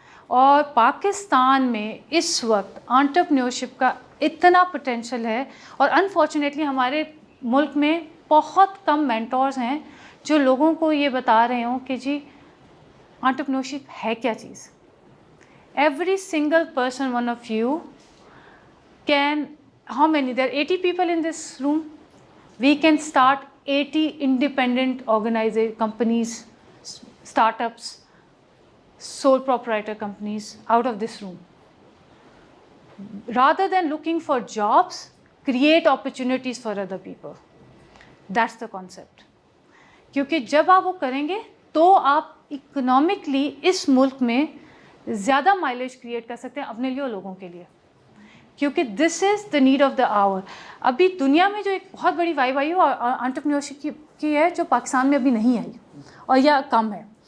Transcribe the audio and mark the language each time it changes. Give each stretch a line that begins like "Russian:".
Urdu: اور پاکستان میں اس وقت انٹرپرینیورشپ کا اتنا پوٹینشیل ہے, اور انفارچونیٹلی ہمارے ملک میں بہت کم مینٹورز ہیں جو لوگوں کو یہ بتا رہے ہوں کہ جی انٹرپرینیورشپ ہے کیا چیز.
English: Every single person, one of you can, how many, there are 80 people in this room, we can start 80 independent companies, startups, sole proprietor companies out of this room. Rather than looking for jobs, create opportunities for other people. That's the concept.
Urdu: کیونکہ جب آپ وہ کریں گے تو آپ economically اس ملک میں زیادہ مائلیج کریٹ کر سکتے ہیں اپنے لیے اور لوگوں کے لیے, کیونکہ
English: This is the need of the hour.
Urdu: ابھی دنیا میں جو ایک بہت بڑی وائب آئی ہے انٹرپرینیورشپ کی ہے جو پاکستان میں ابھی نہیں آئی اور یا کم ہے.